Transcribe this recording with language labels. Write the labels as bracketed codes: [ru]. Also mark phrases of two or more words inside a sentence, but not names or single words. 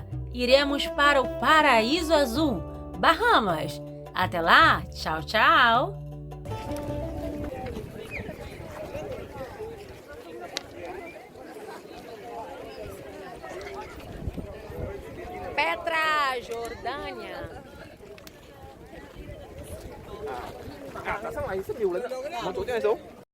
[pt] Iremos para o Paraíso Azul, Bahamas. Até lá, tchau, tchau! Petra, Jordânia. [vi] Tại sao lại xếp nhiều lên đó? Một chỗ cho này xuống.